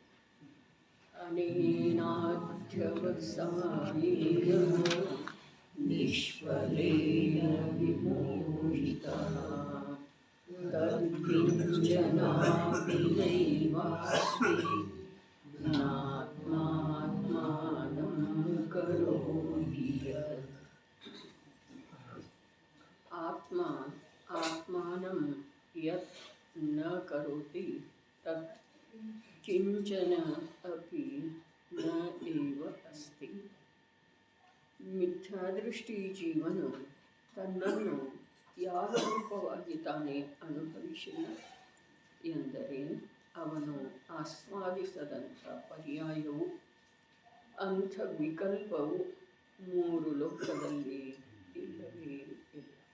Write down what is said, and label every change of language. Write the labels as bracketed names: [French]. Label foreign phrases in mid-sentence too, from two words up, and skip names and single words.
[Sanskrit] ಅನೇನಾಧ್ಯವಸಾಯೇನ ನಿಷ್ಫಲೇನ ವಿಮೋಹಿತಃ ತದ್ವಿಂಚನಾಪಿ ನೈವಾಸ್ಮಿ ನಾತ್ಮಾತ್ಮಾನಂ ಕರೋತಿ ಯತ್. ಆತ್ಮ ಆತ್ಮಾನಂ ಯತ್ ನ ಕರೋತಿ ತತ್ ಕಿಂಚನ ಅಪಿ ನ ಏವ ಅಸ್ತಿ. [Kannada] ಮಿಥ್ಯಾದೃಷ್ಟಿ ಜೀವನು ತನ್ನನ್ನು ಯಾವ ರೂಪವಾಗಿ ತಾನೇ ಅನುಭವಿಸಿಲ್ಲ ಎಂದರೆ ಅವನು ಆಸ್ವಾದಿಸದಂಥ ಪರ್ಯಾಯವು ಅಂಥ ವಿಕಲ್ಪವು 3 ಲೋಕದಲ್ಲಿ ಇಲ್ಲವೇ ಇಲ್ಲ.